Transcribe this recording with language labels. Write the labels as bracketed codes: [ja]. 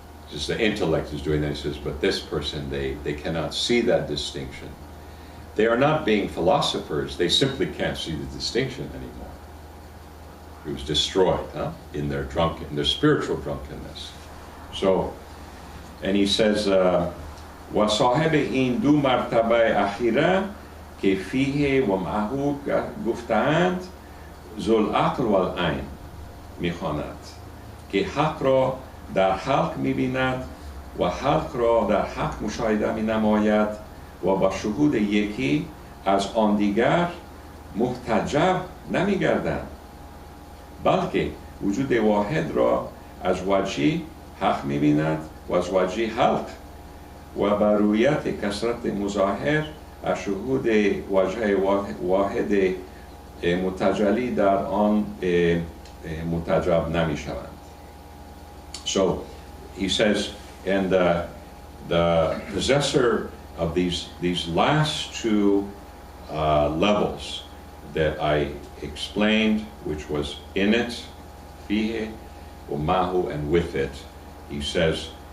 [en] Just the intellect is doing that. He says, but this person, they cannot see that distinction. They are not being philosophers. They simply can't see the distinction anymore. It was destroyed, huh? in their spiritual drunkenness. So, and he says, [fa] وصاحب این دو مرتبه اخیره که فیه و معهو گفتند ذو العقل و العین میخواند که حق را در خلق میبیند و خلق را در حق مشاهده مینماید و با شهود یکی از آن دیگر محتجب نمیگردند، بلکه وجود واحد را از وجهی حق میبیند و از وجهی خلق و بر رویت کثرت مظاهر از شهود وجه واحد متجلی در آن متجب نمی شوند. [en] So he says, and the possessor of these last two levels that I explained, which was in it, fihe, or mahu, and with it, he says,